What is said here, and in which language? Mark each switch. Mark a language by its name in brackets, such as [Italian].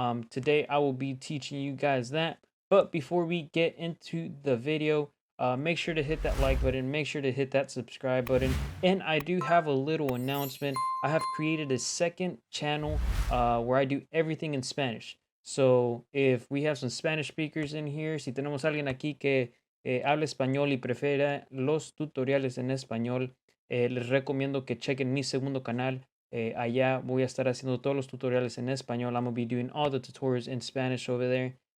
[English] Today, I will be teaching you guys that. But before we get into the video, make sure to hit that like button, make sure to hit that subscribe button. And I do have a little announcement. I have created a second channel where I do everything in Spanish. So if we have some Spanish speakers in here, [Spanish] si tenemos alguien aquí que habla español y prefiere los tutoriales en español, les recomiendo que chequen mi segundo canal. Allá voy a estar haciendo todos los tutoriales en español. [English] I'm going to be doing all the tutorials in Spanish over there.